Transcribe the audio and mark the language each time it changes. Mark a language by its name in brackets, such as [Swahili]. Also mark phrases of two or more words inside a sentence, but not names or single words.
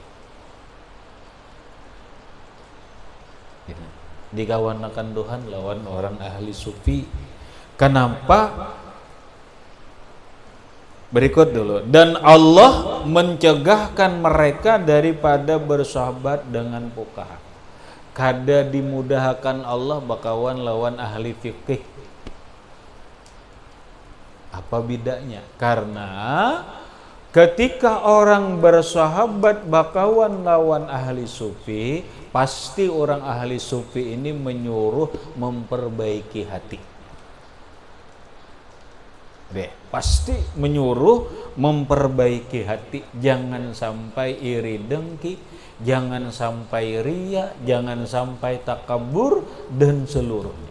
[Banjar] Dikawanakan Tuhan lawan orang ahli sufi. [Indonesian] Kenapa? Berikut dulu. Dan Allah mencegahkan mereka daripada bersahabat dengan fuqaha. [Banjar] Kada dimudahkan Allah bakawan lawan ahli fikih. [Indonesian] Apa bedanya? Karena ketika orang bersahabat [Banjar] bakawan lawan [Indonesian] ahli sufi, pasti orang ahli sufi ini menyuruh memperbaiki hati. Pasti menyuruh memperbaiki hati. Jangan sampai iri dengki, jangan sampai ria, jangan sampai takabur dan seluruhnya.